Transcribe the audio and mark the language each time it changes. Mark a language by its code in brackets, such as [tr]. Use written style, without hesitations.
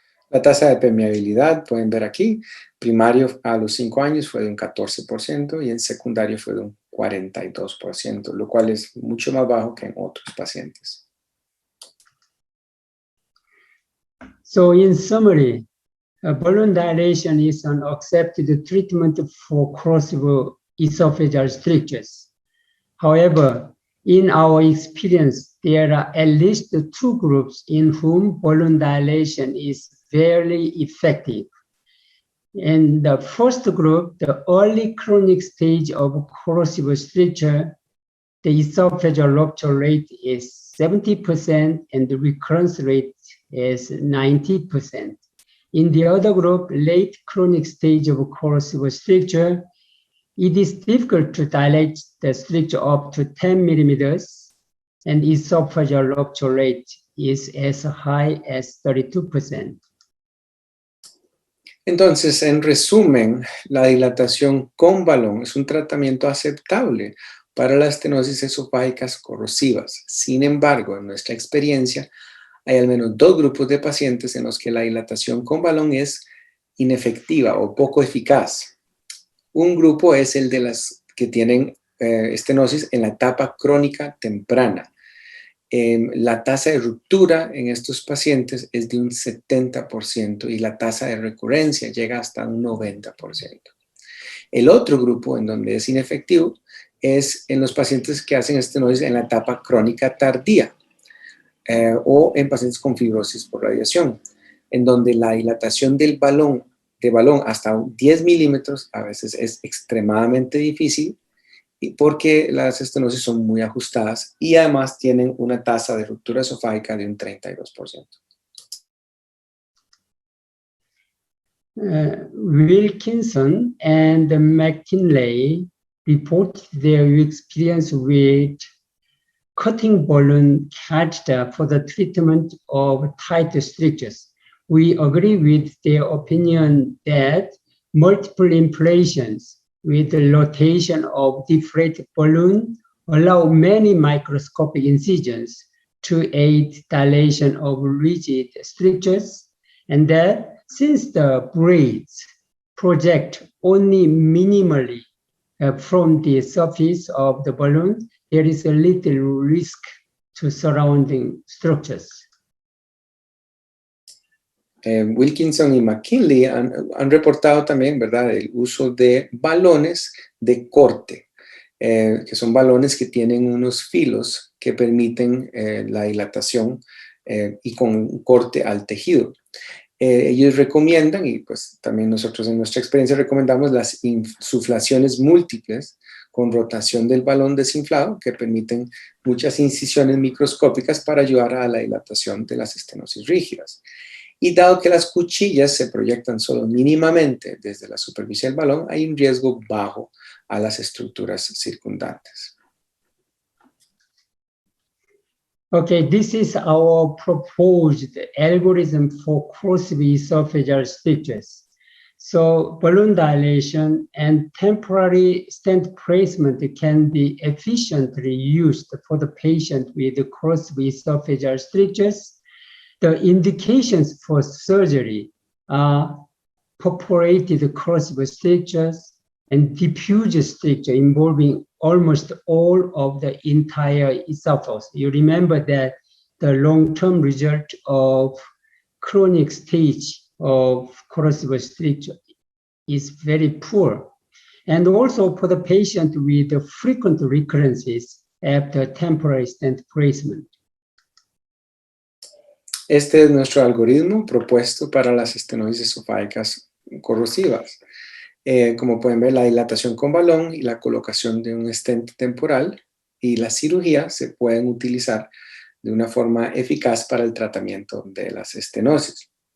[es] La tasa de permeabilidad, pueden ver aquí, primario a los 5 años fue de un 14% y en secundario fue de un 42%, lo cual es mucho más bajo que en otros pacientes. [en] So in summary, balloon dilation is an accepted treatment for corrosive esophageal strictures. However, in our experience, there are at least 2 groups in whom balloon dilation is very effective. In the first group, the early chronic stage of corrosive stricture, the esophageal rupture rate is 70% and the recurrence rate is 90%. In the other group, late chronic stage of corrosive stricture, it is difficult to dilate the stricture up to 10 millimeters, and esophageal rupture rate is as high as 32%. [es] Entonces, en resumen, la dilatación con balón es un tratamiento aceptable para las estenosis esofágicas corrosivas. Sin embargo, en nuestra experiencia, hay al menos 2 grupos de pacientes en los que la dilatación con balón es inefectiva o poco eficaz. Un grupo es el de las que tienen estenosis en la etapa crónica temprana. La tasa de ruptura en estos pacientes es de un 70% y la tasa de recurrencia llega hasta un 90%. El otro grupo en donde es inefectivo es en los pacientes que hacen estenosis en la etapa crónica tardía o en pacientes con fibrosis por radiación, en donde la dilatación del balón hasta 10 milímetros a veces es extremadamente difícil porque las estenosis son muy ajustadas y además tienen una tasa de ruptura esofágica de un 32%. [en] Wilkinson and McKinley reported their experience with cutting balloon catheter for the treatment of tight strictures. We agree with their opinion that multiple inflations with the rotation of deflated balloon allow many microscopic incisions to aid dilation of rigid strictures, and that since the braids project only minimally from the surface of the balloon, there is a little risk to surrounding structures. [es] Wilkinson y McKinley han reportado también, ¿verdad?, el uso de balones de corte, que son balones que tienen unos filos que permiten la dilatación y con un corte al tejido. Ellos recomiendan, y pues también nosotros en nuestra experiencia recomendamos las insuflaciones múltiples con rotación del balón desinflado que permiten muchas incisiones microscópicas para ayudar a la dilatación de las estenosis rígidas. Y dado que las cuchillas se proyectan solo mínimamente desde la superficie del balón, hay un riesgo bajo a las estructuras circundantes. [en] Okay, this is our proposed algorithm for corrosive esophageal strictures. So balloon dilation and temporary stent placement can be efficiently used for the patient with corrosive esophageal strictures. The indications for surgery are perforated corrosive strictures and diffuse stricture involving almost all of the entire esophagus. You remember that the long-term result of chronic stage of corrosive stricture is very poor. And also for the patient with frequent recurrences after temporary stent placement. [es] Este es nuestro algoritmo propuesto para las estenosis esofágicas corrosivas. Como pueden ver, la dilatación con balón y la colocación de un stent temporal y la cirugía se pueden utilizar de una forma eficaz para el tratamiento de las estenosis.